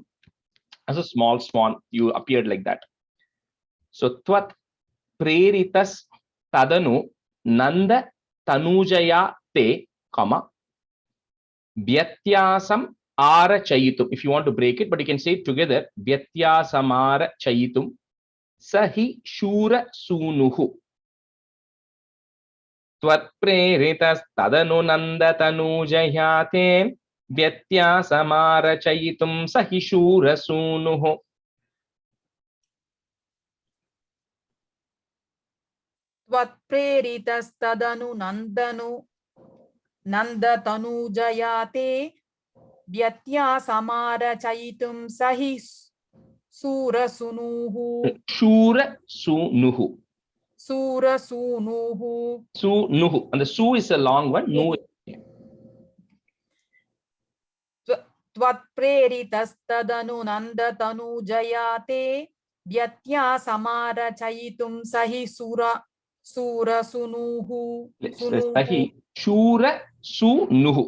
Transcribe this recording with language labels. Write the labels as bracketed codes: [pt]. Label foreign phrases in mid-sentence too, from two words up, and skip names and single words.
[en] As a small swan, you appeared like that. [sa] So त्वत् प्रेरितस् तदनु नन्द तनुजाय ते, comma, व्यत्यासम् आर चयितुम्. [en] If you want to break it, but you can say it together. [sa] व्यत्यासम् आर चयितुम् सहि शूर सूनुः. त्वत् प्रेरितस् तदनु नन्द तनुजाय ते व्यत्यासम् आर चयितुम् सहि शूर सूनुः. त्वत्प्रेरितस्तदनु नन्दतनुजायते व्यत्यासमार चयितुम् सहि शूरसूनुः. शूर सूनुः. Surasunuhu. Sunuhu. [en] And the Su is a long one. Nu. [sa] त्वत्प्रेरितस्तदनु नन्दतनुजायते व्यत्यासमार चयितुम् सहि शूरसूनुः. सहि शूर सूनुः.